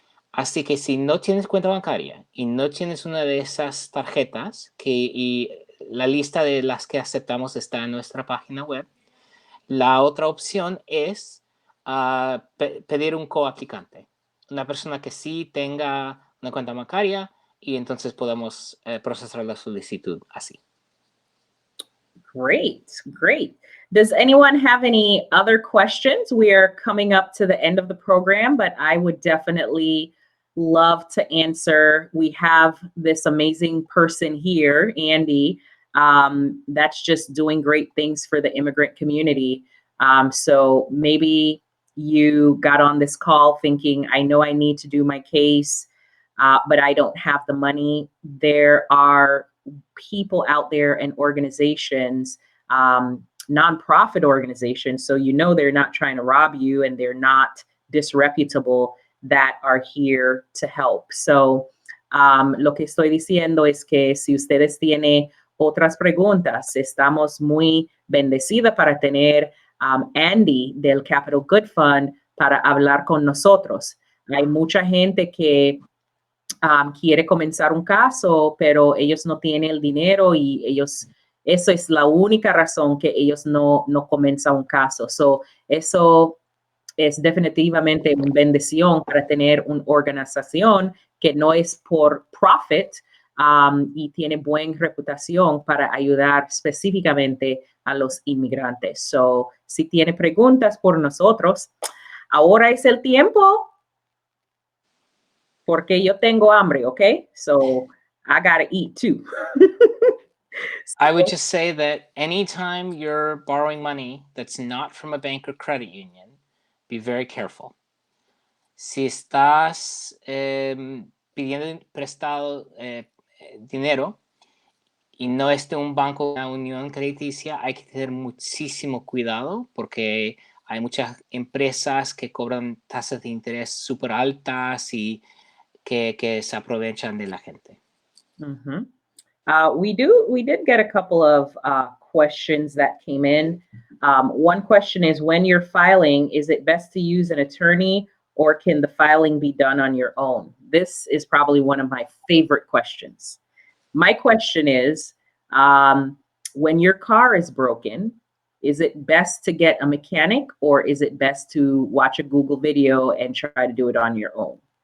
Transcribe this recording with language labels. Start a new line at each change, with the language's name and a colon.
Spanish: Así que si no tienes cuenta bancaria y no tienes una de esas tarjetas, y la lista de las que aceptamos está en nuestra página web, la otra opción es pedir un coaplicante, una persona que sí tenga una cuenta bancaria, y entonces podemos procesar la solicitud así.
English: Great, great. Does anyone have any other questions? We are coming up to the end of the program, but I would definitely love to answer. We have this amazing person here, Andy, that's just doing great things for the immigrant community. So maybe you got on this call thinking, I know I need to do my case, but I don't have the money. There are people out there and organizations, nonprofit organizations, so you know they're not trying to rob you and they're not disreputable, that are here to help.
Spanish: So lo que estoy diciendo es que si ustedes tienen otras preguntas, estamos muy bendecidas para tener Andy del Capital Good Fund para hablar con nosotros. Hay mucha gente que quiere comenzar un caso, pero ellos no tienen el dinero y eso es la única razón que ellos no comienzan un caso. So, eso es definitivamente una bendición para tener una organización que no es por profit y tiene buena reputación para ayudar específicamente a los inmigrantes. So, si tiene preguntas por nosotros, ahora es el tiempo, porque yo tengo hambre, okay?
English: So I gotta eat too. I would just say that anytime you're borrowing money that's not from a bank or credit union, be very careful.
Spanish: Si estás pidiendo prestado dinero y no es de un banco o una unión crediticia, hay que tener muchísimo cuidado, porque hay muchas empresas que cobran tasas de interés súper altas y que se aprovechan de la gente. Mm-hmm.
English: We did get a couple of questions that came in. One question is, when you're filing, is it best to use an attorney or can the filing be done on your own? This is probably one of my favorite questions. My question is, when your car is broken, is it best to get a mechanic or is it best to watch a Google video and try to do it on your own?